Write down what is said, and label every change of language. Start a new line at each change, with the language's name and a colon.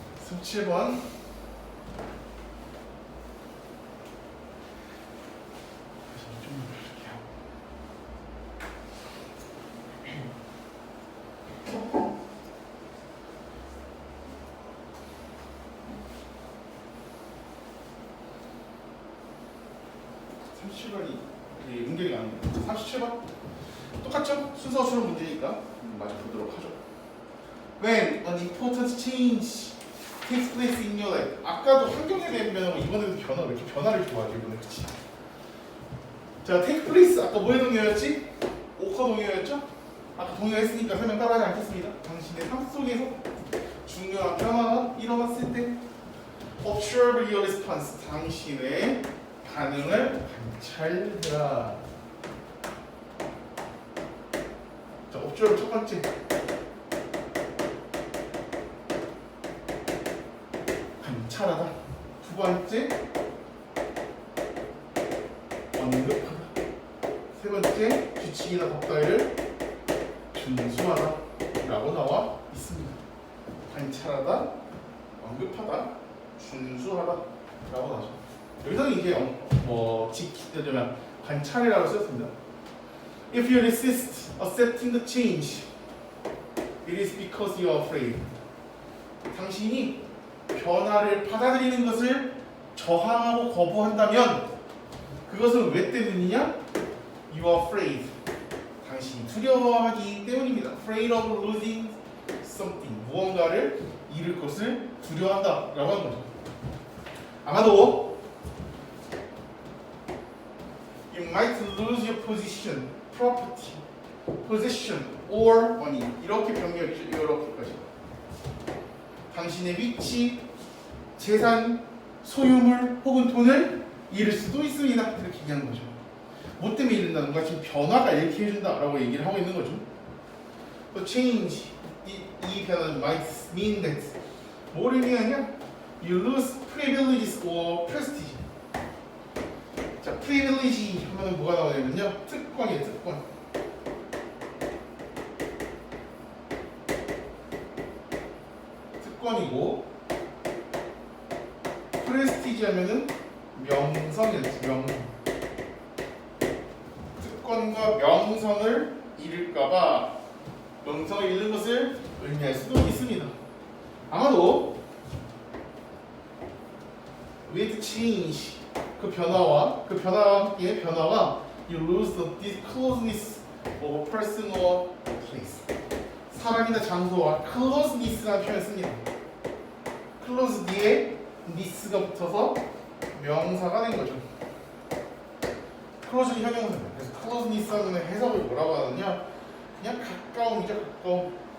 Korean: 37번 좀 이렇게 하고 37번이 연결이 안 오네. 37번 똑같죠? 순서처럼 문제니까 마저 보도록 하죠.
English: When an important change takes place in your life.
Korean: 아까도 환경에 대한 변화고 이번에도 변화. 왜 이렇게 변화를 좋아하지 이번에? 그치? 자, take place 아까 뭐의 동요였지? 오커 동요였죠? 아까 동요했으니까 설명 따라하지 않겠습니다. 당신의 삶 속에서 중요한 변화가 일어났을 때
English: observe your response.
Korean: 당신의 반응을 관찰해라. 자, observe 첫 번째. 관찰하다. 두 번째. 언급하다. 세 번째. 규칙이나 법규를 준수하다. 라고 나와 있습니다. 관찰하다. 언급하다. 준수하다. 라고 나오죠. 여기서는 이제 지키려면 관찰이라고 썼습니다.
English: If you resist accepting the change, it is because you are afraid.
Korean: 당신이 변화를 받아들이는 것을 저항하고 거부한다면 그것은 왜 때문이냐?
English: You are afraid.
Korean: 당신이 두려워하기 때문입니다.
English: Afraid of losing something.
Korean: 무언가를 잃을 것을 두려워한다 라고 하는 거죠.
English: 아마도 You might lose your position, property, possession, or money.
Korean: 이렇게 병렬이죠. 이렇게까지. 당신의 위치, 재산, 소유물 혹은 돈을 잃을 수도 있습니다. 이렇게 얘기하는 거죠. 뭐 때문에 잃는다는 거야? 지금 변화가 이렇게 해준다라고 얘기를 하고 있는 거죠.
English: 또 change,
Korean: 이 변화는
English: might mean that.
Korean: 뭐를 의미하냐?
English: You lose privileges or prestige.
Korean: 자, privilege 하면 뭐가 나오냐면요. 특권이에요, 특권. 특권이고, prestige 하면은 명성이었지, 명성. 특권과 명성을 잃을까봐 명성을 잃는 것을 의미할 수도 있습니다.
English: 아마도 with change
Korean: 그 변화와 함께 변화가
English: you lose the closeness of a person or place.
Korean: 사람이나 장소와 closeness라는 표현을 씁니다. close 뒤에 ness가 붙어서 명사가 된 거죠. close는 형용사입니다. 그래서 closeness 하면 해석을 뭐라고 하느냐? 그냥 가까움이죠, 가까움.